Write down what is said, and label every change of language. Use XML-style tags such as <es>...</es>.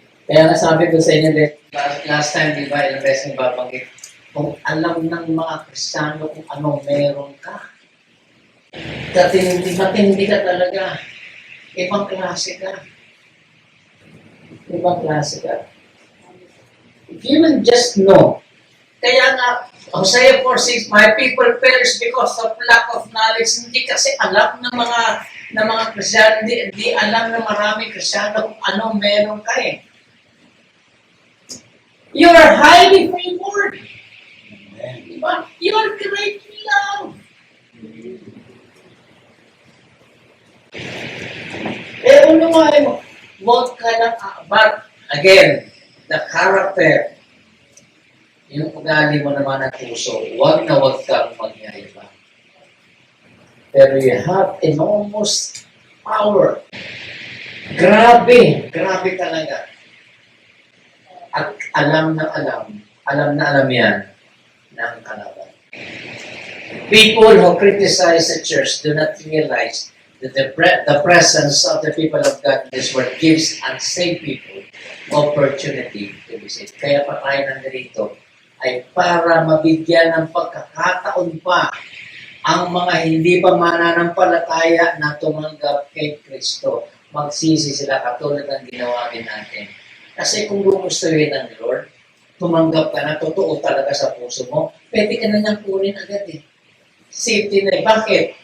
<tl>Kaya nasabi ko sa inyo, last time, di ba, ilang beses babanggit, kung alam ng mga Kristiyano kung anong meron ka, matindi ka talaga, ibang klase ka. Ibang klase ka.</tl> <en>If you will just know,</en> <tl>kaya nga,</tl> <en>Hosea 4:6, my people perish because of lack of knowledge.</en> <tl>Hindi kasi alam ng mga Kristiyano, hindi alam ng maraming Kristiyano kung anong meron ka eh.</tl> <en>You are highly favored. Diba? You are greatly loved.</en> <tl>Unawain mo, huwag ka lang,</tl> <en>but again, the character,</en> <tl>yung ugali mo naman ang puso, huwag kang magyayabang.</tl> <en>Pero you have enormous power.</en> <tl>Grabe talaga. At alam na alam yan ng kalaban.</tl> <en>People who criticize the church do not realize that the presence of the people of God in this world gives unsaved people opportunity to be saved.</en> <tl>Kaya pa tayo nandito ay para mabigyan ng pagkakataon pa ang mga hindi pa mananampalataya na tumanggap kay Kristo. Magsisi sila katulad ng ginawa din natin. Kasi kung gugustuhin ng Lord, tumanggap ka na, totoo talaga sa puso mo, pwede ka na niyang kunin agad eh. Safety na eh. Bakit?</tl>